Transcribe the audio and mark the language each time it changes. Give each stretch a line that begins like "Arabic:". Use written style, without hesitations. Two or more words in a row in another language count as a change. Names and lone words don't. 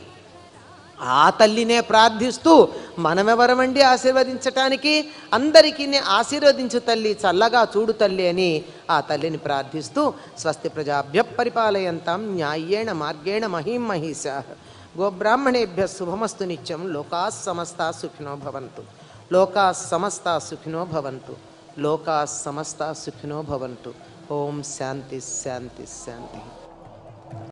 Telugu: ఆ తల్లినే ప్రార్థిస్తూ, మనమెవరమండి ఆశీర్వదించటానికి, అందరికీ ఆశీర్వదించు తల్లి, చల్లగా చూడు తల్లి అని ఆ తల్లిని ప్రార్థిస్తూ,
Sanskrit: స్వస్తి ప్రజాభ్య పరిపాలయంతాం న్యాయేణ మార్గేణ మహీం మహిషాః గోబ్రాహ్మణేభ్య శుభమస్తు నిత్యం. లోకాః సమస్తాః సుఖినో భవంతు. లోకాః సమస్తాః సుఖినో భవంతు. లోకాః సమస్తాః సుఖినో భవంతు. ఓం శాంతి శాంతి శాంతి.